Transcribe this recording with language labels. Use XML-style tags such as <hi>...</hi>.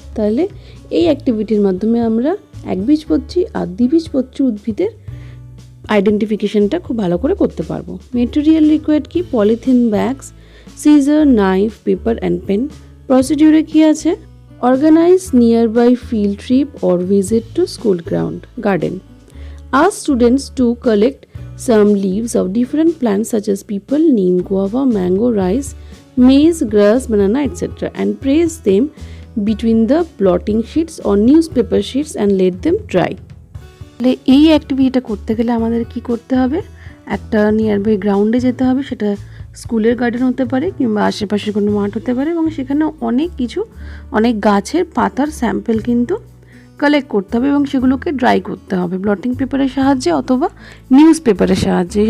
<bn>তাহলে এই অ্যাক্টিভিটির মাধ্যমে আমরা একবীজপত্রী আর দ্বিবীজপত্রী উদ্ভিদের আইডেন্টিফিকেশনটা খুব ভালো করে করতে পারবো।</bn> <en>material required</en> <bn>কি?</bn> <en>Polythene bags, scissor, knife, paper and pen.</en> <bn>প্রসিডিউরে কি আছে?</bn> <en>Organise nearby field trip or visit to school ground garden. Ask students to collect some leaves of different plants such as peepal, neem, guava, mango, rice, maize, grass, banana, etc. and place them between the blotting sheets or newspaper sheets and let them dry.</en> <bn>তাহলে এই অ্যাক্টিভিটিটা করতে গেলে আমাদের কি করতে হবে? একটা near by গ্রাউন্ডে যেতে হবে, সেটা স্কুলের গার্ডেন হতে পারে কিংবা আশেপাশের কোনো মাঠ হতে পারে, এবং সেখানে অনেক গাছের পাতার স্যাম্পল কিন্তু কালেক্ট করতে হবে এবং সেগুলোকে ড্রাই করতে হবে ব্লটিং পেপারের সাহায্যে অথবা নিউজ পেপারের সাহায্যে।</bn>